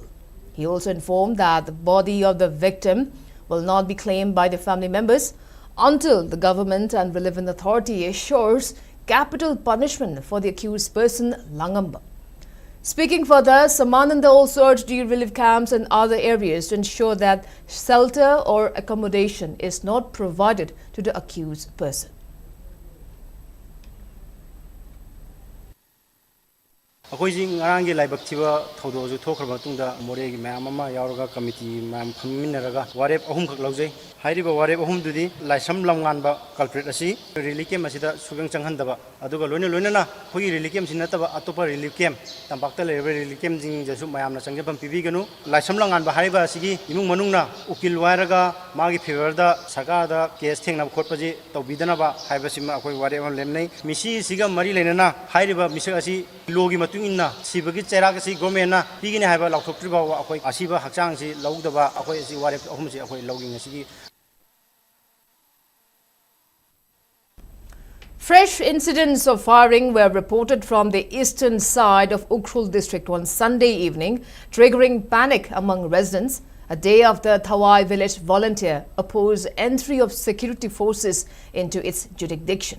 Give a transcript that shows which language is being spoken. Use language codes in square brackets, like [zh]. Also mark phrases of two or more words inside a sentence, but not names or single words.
[en] He also informed that the body of the victim will not be claimed by the family members until the government and relevant authority assures capital punishment for the accused person, Langamba. Speaking further, Samananda also urged the relief camps and other areas to ensure that shelter or accommodation is not provided to the accused person. [mni] अखोई ngarang laibak thiba thodo ju thokhraba tungda more gi mayam ama yauraga committee mayam phamminaraga warep ahum khak laujai hairiba warep ahum dudi laisam lamngan ba culprit asi [en] relief camp [mni] asida sugang changhandaba aduga loina na khoi [en] relief camp [mni] sinataba atopa [en] relief camp [mni] tambakta lebe [en] relief camp [mni] jing jasu mayam na changjapam pibiganu laisam lamngan ba hariba asigi imung manungna ukil wairaga magi favor da sarkar da case thengna khotpaji tobidana ba haibasima akhoi warep am lemnai misi siga mari lenana hairiba misi asi logi inna sibagi chera si gomena pigine haiba laukthokri ba akhoi asiba hakchang si laudaba akhoi si warep ahum si akhoi logging asi. [en] Fresh incidents of firing were reported from the eastern side of Ukhrul district on Sunday evening, triggering panic among residents a day after Thawai village volunteer opposed entry of security forces into its jurisdiction.